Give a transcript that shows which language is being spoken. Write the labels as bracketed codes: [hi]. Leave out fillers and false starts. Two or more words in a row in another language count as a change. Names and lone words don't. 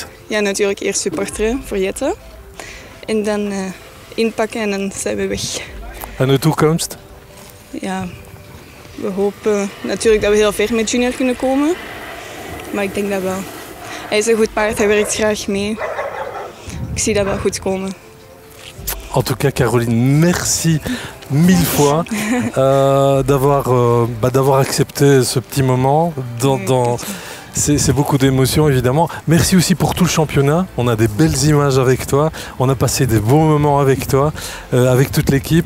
[nl] Ja, natuurlijk eerst supporteren voor Jette. En dan inpakken en dan zijn we weg. En de toekomst? Ja, we hopen natuurlijk dat we heel ver met Junior kunnen komen. Maar ik denk dat wel. Hij is een goed paard, hij werkt graag mee. Ik zie dat wel goed komen. [fr] En tout cas, Caroline, merci 1000 fois d'avoir accepté ce petit moment. C'est beaucoup d'émotions, évidemment. Merci aussi pour tout le championnat. On a des belles images avec toi. On a passé des beaux moments avec toi, avec toute l'équipe.